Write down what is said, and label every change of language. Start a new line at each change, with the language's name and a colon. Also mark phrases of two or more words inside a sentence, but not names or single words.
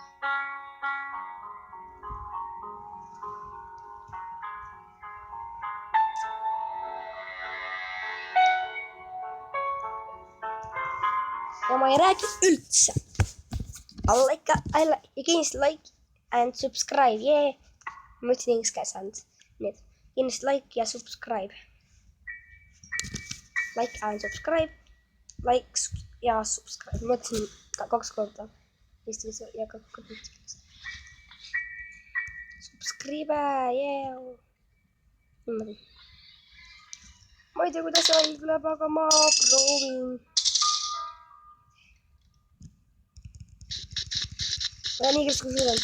Estonian: Ja ma ei räägi üldse.
English: Kindlasti like and subscribe. Yeah.
Estonian: Ma ütlesin inglise keeles ainult. Nii, kindlasti
English: like ja subscribe. Like and subscribe.
Estonian: Like ja subscribe. Ma ütlesin 2 korda. Eesti keeles ja 2 korda eesti keeles.
English: Subscribe, yeah.
Estonian: Niimoodi. Ma ei tea, kuidas see välja tuleb, aga ma proovin. Ja nii kes kui suudab.